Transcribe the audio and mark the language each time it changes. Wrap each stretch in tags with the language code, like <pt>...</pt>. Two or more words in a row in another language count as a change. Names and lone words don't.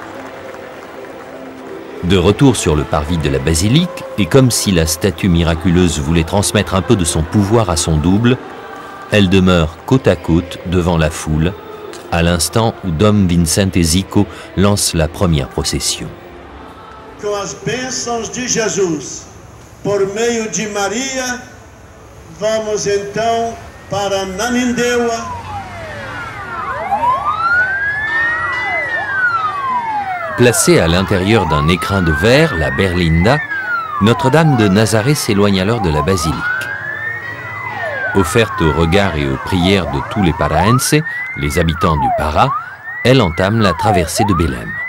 <fr>De retour sur le parvis de la basilique, et comme si la statue miraculeuse voulait transmettre un peu de son pouvoir à son double, elle demeure côte à côte devant la foule, à l'instant où Dom Vicente Zico lance la première procession.</fr> <pt>Com as bênçãos de Jesus, por meio de Maria, vamos então para Nanindeua.</pt> <fr>Placée à l'intérieur d'un écrin de verre, la Berlinda, Notre-Dame de Nazaré s'éloigne alors de la basilique. Offerte aux regards et aux prières de tous les paraenses, les habitants du Para, elle entame la traversée de Belém.</fr>